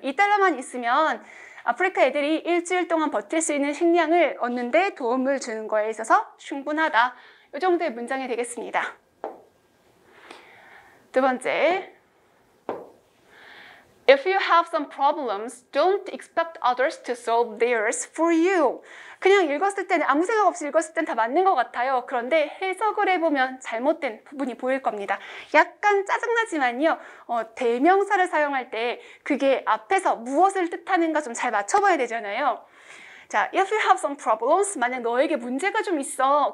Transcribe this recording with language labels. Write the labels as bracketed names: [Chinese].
[Korean] $2만 있으면 아프리카 애들이 일주일 동안 버틸 수 있는 식량을 얻는 데 도움을 주는 거에 있어서 충분하다. 이 정도의 문장이 되겠습니다. 두 번째. [English] If you have some problems, don't expect others to solve theirs for you. [Korean] 그냥 읽었을 때는 아무 생각 없이 읽었을 땐 다 맞는 것 같아요. 그런데 해석을 해보면 잘못된 부분이 보일 겁니다. 약간 짜증나지만요. 대명사를 사용할 때 그게 앞에서 무엇을 뜻하는가 좀 잘 맞춰봐야 되잖아요. 자, [English] if you have some problems, [Korean] 만약 너에게 문제가 좀 있어.